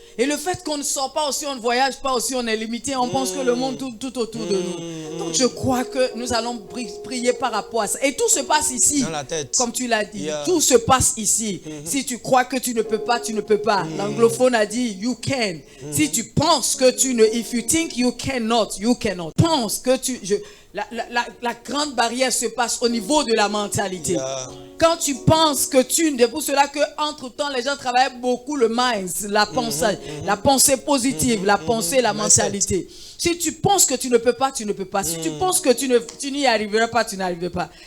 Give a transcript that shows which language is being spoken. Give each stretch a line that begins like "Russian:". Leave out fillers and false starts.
French: Et le fait qu'on ne sort pas aussi, on ne voyage pas aussi, on est limité, on pense que le monde tourne tout autour de nous. Donc je crois que nous allons prier par rapport à ça. Et tout se passe ici. Dans la tête. Comme tu l'as dit. Tout se passe ici. Si tu crois que tu ne peux pas, tu ne peux pas. L'anglophone a dit
English: you can.
French: Si tu penses que tu ne...
English: If you think you cannot, you cannot.
French: Pense que tu... La grande barrière se passe au niveau de la mentalité. Quand tu penses que tu... C'est pour cela qu'entre-temps, les gens travaillent beaucoup le mind, la pensée positive, la pensée, la mentalité. Si tu penses que tu ne peux pas, tu ne peux pas. Si tu penses que tu n'y arriveras pas, tu n'arriveras pas.